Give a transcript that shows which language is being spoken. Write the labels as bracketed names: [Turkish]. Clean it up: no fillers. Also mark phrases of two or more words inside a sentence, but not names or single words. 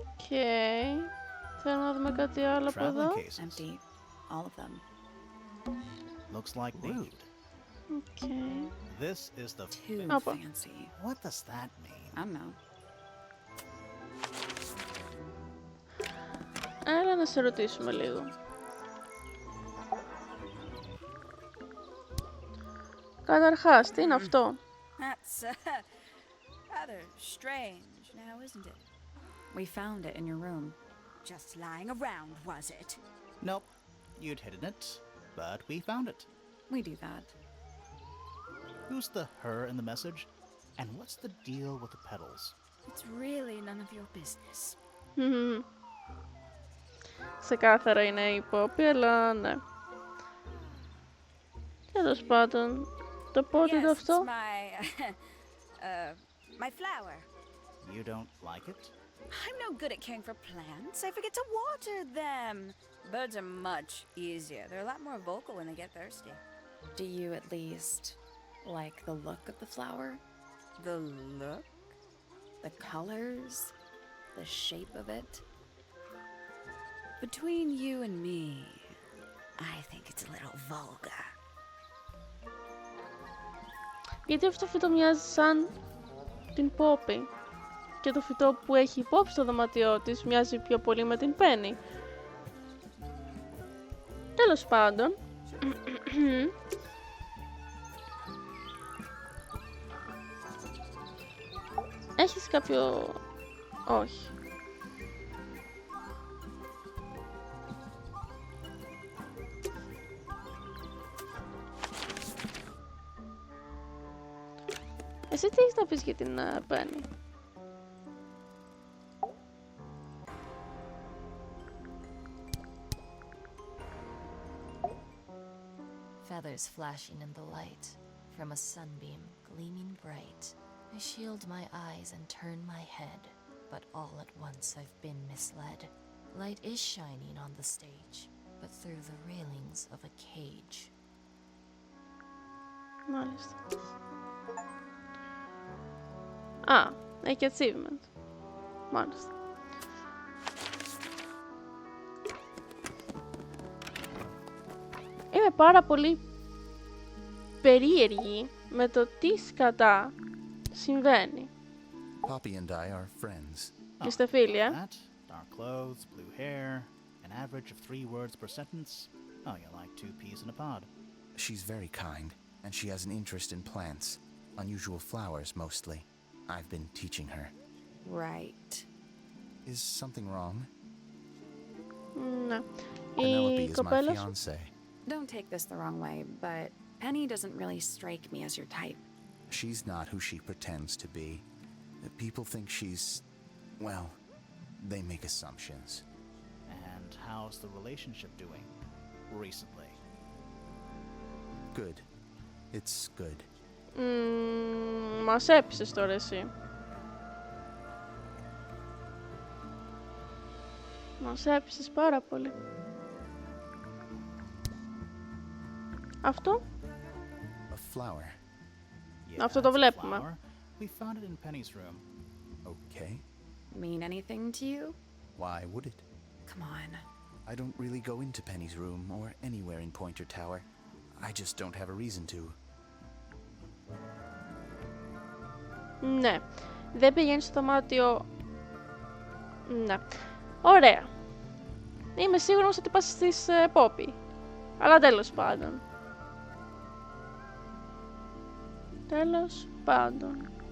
[Greek] Θέλουμε να δούμε κάτι άλλο από [English] Traveling [Greek] εδώ. [English] cases. Empty. All of them. Looks like rude. This is the. Too Apa. fancy. What does that mean? I don't know. [Greek] Έλα να σε ρωτήσουμε λίγο. Καταρχάς, τι είναι αυτό? [English] That's rather strange now, isn't it? We found it in your room. Just lying around, was it? Nope. You'd hidden it, but we found it. We do that. Who's the her in the message? And what's the deal with the petals? It's really none of your business. [Greek] Ξεκάθαρα είναι η Poppy, αλλά ναι. Τέλος πάντων, το πότε είναι [English] Yes, [Greek] αυτό? [English] it's my flower. You don't like it? I'm no good at caring for plants. I forget to water them. Birds are much easier. They're a lot more vocal when they get thirsty. Do you at least like the look of the flower? The look? The colors? The shape of it? Between you and me, I think it's a little vulgar. [Greek] Γιατί αυτό το φυτό μοιάζει σαν την Poppy. Και το φυτό που έχει υπόψη στο δωμάτιό της μοιάζει πιο πολύ με την Penny. Τέλος πάντων. Έχεις κάποιο... Όχι. Εσύ τι έχεις να πεις για την Penny? [English] Feathers flashing in the light from a sunbeam gleaming bright. I shield my eyes and turn my head, but all at once I've been misled. Light is shining on the stage, but through the railings of a cage. [Greek] Μάλιστα. Α, έχει achievement. Μάλιστα. Είμαι πάρα πολύ περίεργη με το τι σκατά συμβαίνει. [English] Poppy and I are friends. [Greek] Είστε φίλοι, [English] That, dark clothes, blue hair, an average of 3 words per sentence. Oh, you're like 2 peas in a pod. She's very kind, and she has an interest in plants, unusual flowers mostly. I've been teaching her. Right. Is something wrong? [Greek] Ναι. Penelope Η [English] is my [Greek] κοπέλα σου... [English] fiancée. Don't take this the wrong way, but Penny doesn't really strike me as your type. She's not who she pretends to be. People think she's... well, they make assumptions. And how's the relationship doing? Recently. Good. It's good. [Greek] Μας έπεισες τώρα εσύ. Μας έπεισες πάρα πολύ. Αυτό? [English] A flower. Yeah, [Greek] Αυτό το [English] it's a [Greek] βλέπουμε. [English] flower. We found it in Penny's room. Okay. Mean anything to you? Why would it? Come on. I don't really go into Penny's room or anywhere in Pointer Tower. I just don't have a reason to. [Greek] Ναι. Δεν πηγαίνει στο δωμάτιο... Ναι. Ωραία. Είμαι σίγουρος ότι πας στις Poppy. Αλλά τέλος πάντων. Τέλος πάντων.